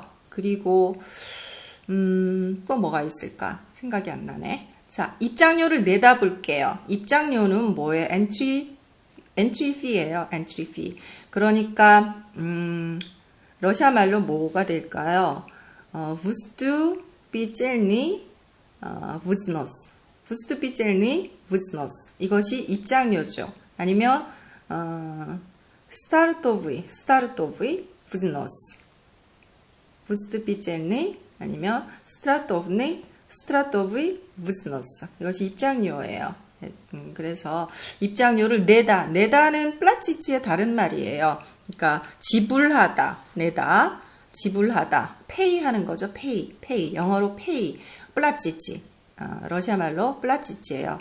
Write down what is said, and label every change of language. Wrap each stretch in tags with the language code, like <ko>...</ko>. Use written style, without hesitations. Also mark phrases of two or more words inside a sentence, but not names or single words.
<ko>그리고 또 뭐가 있을까? 생각이 안 나네. 자, 입장료를 내다 볼게요. 입장료는 뭐예요?</ko> <en>entry fee</en> <ko>예요.</ko> <en>entry fee.</en> <ko>그러니까 러시아 말로 뭐가 될까요?</ko> <ru>вступительный взнос. вступительный взнос.</ru> <ko>이것이 입장료죠. 아니면</ko> <ru>стартовый взнос. вступительный 아니면 стартовый взнос.</ru> <ko>이것이 입장료예요. 그래서 입장료를 내다는 플라치치의 다른 말이에요. 그러니까 지불하다, 내다, 지불하다, pay 하는 거죠. pay. 영어로 pay, 플라치치. 러시아 말로 플라치치예요.</ko>